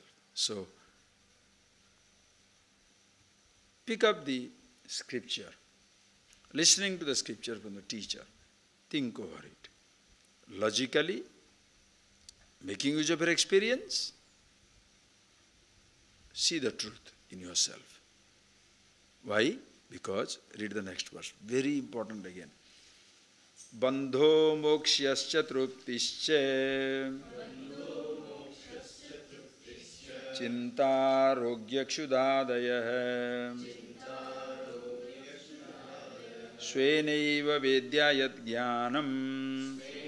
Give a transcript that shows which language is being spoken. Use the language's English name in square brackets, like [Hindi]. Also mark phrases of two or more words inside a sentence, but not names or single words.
[English] So pick up the scripture, listening to the scripture from the teacher, think over it. Logically, making use of your experience, see the truth in yourself. Why? Because, read the next verse, very important again. [Sanskrit] बन्धो मोक्ष्यश्च तृप्तिश्च चिन्ता रोग्य क्षुदादयः स्वेनैव वेद्ययत् ज्ञानम्